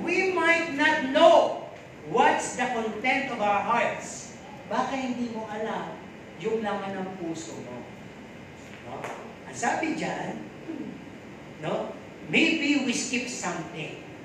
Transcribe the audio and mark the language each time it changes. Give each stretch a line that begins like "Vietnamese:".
English: We might not know what's the content of our hearts.
Filipino: Baka hindi mo alam yung laman ng puso mo. No? Ang sabi dyan, no?
English: Maybe we skip something.